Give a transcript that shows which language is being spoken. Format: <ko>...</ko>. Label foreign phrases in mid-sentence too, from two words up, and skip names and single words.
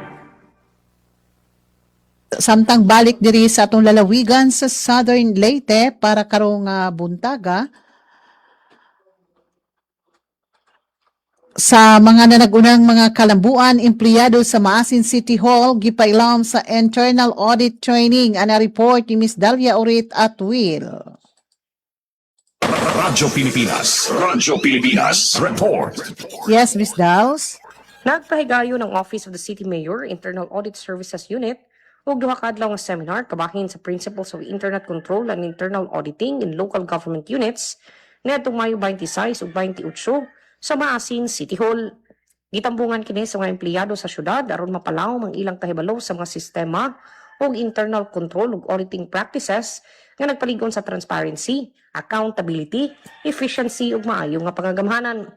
<ceb>Samtang balik diri sa atong lalawigan sa Southern Leyte para karong buntaga, sa mga nanagunang mga kalambuan, empleyado sa Maasin City Hall, gipailam sa</ceb> <en>internal audit training.</en> <ceb>Ana report ni Miss Dalia Orit at Will. Radyo Pilipinas Report.</ceb> <en>Yes, Miss Daus.</en> <ceb>Nagpahigayo ng Office of the City Mayor Internal Audit Services Unit ug duha ka adlaw nga seminar kabahin sa Principles of Internet Control and Internal Auditing in Local Government Units niadtong Mayo 26 ug 28 sa Maasin City Hall. Gitambungan kini sa mga empleyado sa syudad aron mapalawom ang ilang kahibalo sa mga sistema ug</ceb> <en>internal control</en> <ceb>ug</ceb> <en>auditing practices</en> <ceb>nga nagpaligon sa</ceb> <en>transparency, accountability, efficiency</en> <ceb>ug maayo nga pangagamhanan.</ceb>